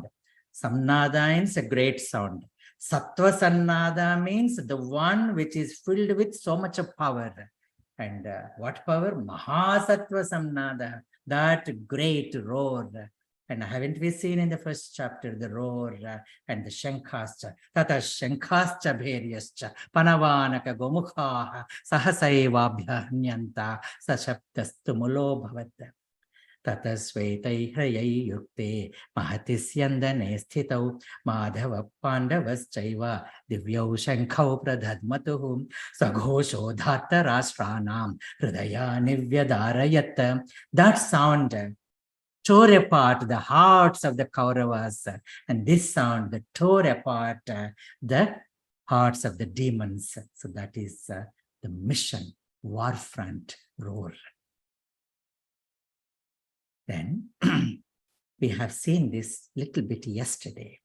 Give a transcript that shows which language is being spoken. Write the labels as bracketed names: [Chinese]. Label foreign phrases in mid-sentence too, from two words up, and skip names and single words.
[English] Samnada means a great sound. [Sanskrit] सत्त्व सन्नाद [English] means the one which is filled with so much of power. And what power? [Sanskrit] महासत्त्व सन्नाद, [English] that great roar. And haven't we seen in the first chapter the roar and the [Sanskrit] शङ्खाश्च ततः शङ्खाश्च भेर्यश्च पणवानक गोमुखाः सहसैवाभ्यहन्यन्त सशब्दस्तुमुलो भवत्. ततः श्वेतै हयै युक्ते महतिस्यन्दने स्थितौ माधव पाण्डवश्चैव दिव्यौ शङ्खौ प्रदध्मतुः सघोषो धार्त राष्ट्राणां हृदया निव्यदारयत्. [English] That sound tore apart the hearts of the Kauravas, and this sound that tore apart the hearts of the demons. So that is the mission, war front roar. Then we have seen this little bit yesterday.